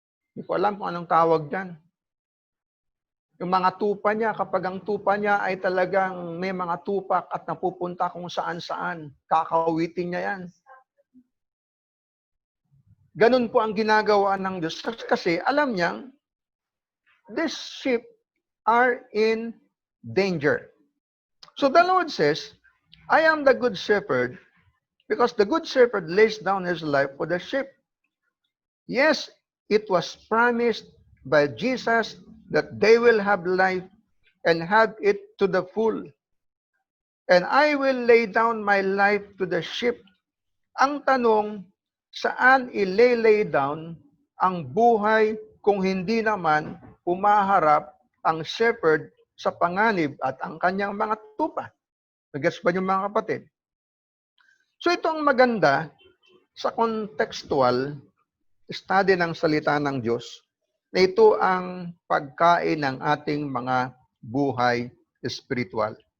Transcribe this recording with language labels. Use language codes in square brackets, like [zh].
[tl] Hindi ko alam kung anong tawag dyan. Yung mga tupa niya, kapag ang tupa niya ay talagang may mga tupak at napupunta kung saan-saan, kakawitin niya yan. Ganun po ang ginagawa ng Diyos. Kasi alam niyang, [en] these sheep are in danger. So the Lord says, I am the good shepherd because the good shepherd lays down his life for the sheep. Yes, it was promised by Jesus that they will have life and have it to the full. And I will lay down my life to the sheep. [tl] Ang tanong, saan ilay down ang buhay kung hindi naman umaharap ang shepherd sa panganib at ang kanyang mga tupa? Nagets ba yung mga kapatid? So ito ang maganda sa contextual study ng salita ng Diyos na ito ang pagkain ng ating mga buhay espiritual.